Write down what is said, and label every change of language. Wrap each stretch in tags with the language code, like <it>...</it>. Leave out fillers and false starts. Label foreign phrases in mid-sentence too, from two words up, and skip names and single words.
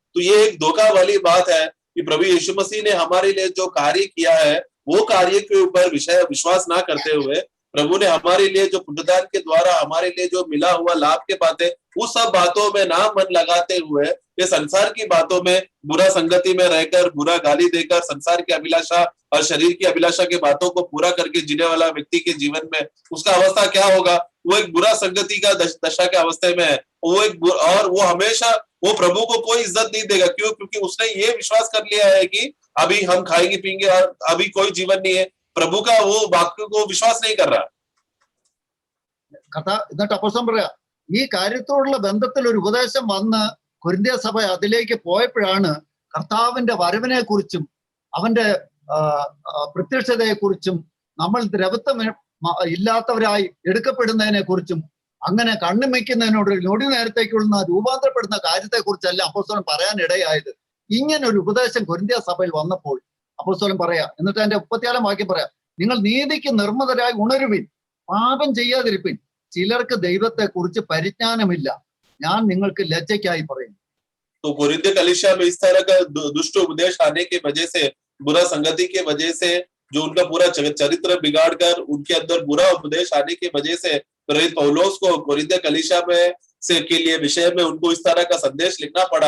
<hi>तो ये एक धोखा वाली बात है कि प्रभु यीशु मसीह ने हमारे लिए जो कार्य किया है वो कार्य के ऊपर विश्वास ना करते हुए प्रभु ने हमारे लिए जो पुनरुत्थान के द्वारा हमारे लिए जो मिला हुआ लाभ के बातें, उस सब बातों में ना मन लगाते हुए ये संसार की बातों में बुरा संगति में रहकर, बुरा गाली देकर, संसार की अभिलाषा और शरीर की अभिलाषा के बातों को पूरा करके जीने वाला व्यक्ति के जीवन में उसका अवस्था क्या होगा? वो एक बुरा संगति का दशा के अवस्था में है। वो एक और वो हमेशा वो प्रभु को कोई इज्जत नहीं देगा। क्यों? क्योंकि उसने ये विश्वास कर लिया है कि अभी हम खाएंगे पीएंगे और अभी कोई जीवन नहीं है। प्रभु का वो वाक्य को विश्वास नहीं कर रहा।</hi> <ml>കഥ എന്നിട്ട് അപ്പോസ്തലൻ പറയാ, ഈ കാര്യത്തോടുള്ള ബന്ധത്തിൽ ഒരു ഉപദേശം വന്ന് കൊരിന്ത്യ സഭ അതിലേക്ക് പോയപ്പോഴാണ് കർത്താവിന്റെ വരവിനെ കുറിച്ചും അവന്റെ പ്രത്യക്ഷതയെ കുറിച്ചും നമ്മൾ ദ്രവത്വം ഇല്ലാത്തവരായി എടുക്കപ്പെടുന്നതിനെ കുറിച്ചും അങ്ങനെ കണ്ണുമിക്കുന്നതിനോട് ഞൊടി നേരത്തേക്കുള്ള രൂപാന്തരപ്പെടുന്ന കാര്യത്തെ കുറിച്ചല്ല അപ്പോസ്തലൻ പറയാൻ ഇടയായത്. ഇങ്ങനെ ഒരു ഉപദേശം കൊരിന്ത്യ സഭയിൽ വന്നപ്പോൾ അപ്പോസ്തലൻ പറയാ, എന്നിട്ട് അതിന്റെ 34-ാം വാക്യം പറയാം, നിങ്ങൾ നീതിക്ക് നിർമ്മതരായി ഉണരുവിൻ, പാപം ചെയ്യാതിരിപ്പിൻ, ചിലർക്ക് ദൈവത്തെ കുറിച്ച് പരിജ്ഞാനമില്ല, ഞാൻ നിങ്ങൾക്ക് ലജ്ജയ്ക്കായി പറയും.</ml> <hi>तो कोरिन्थ कलीसिया में इस तरह का दुष्ट उपदेश आने की वजह से, बुरा संगति की वजह से, जो उनका पूरा चरित्र बिगाड़ कर उनके अंदर बुरा उपदेश आने की वजह से प्रेरित पौलुस को कोरिन्थ कलीसिया में से के लिए विषय में उनको इस तरह का संदेश लिखना पड़ा।</hi>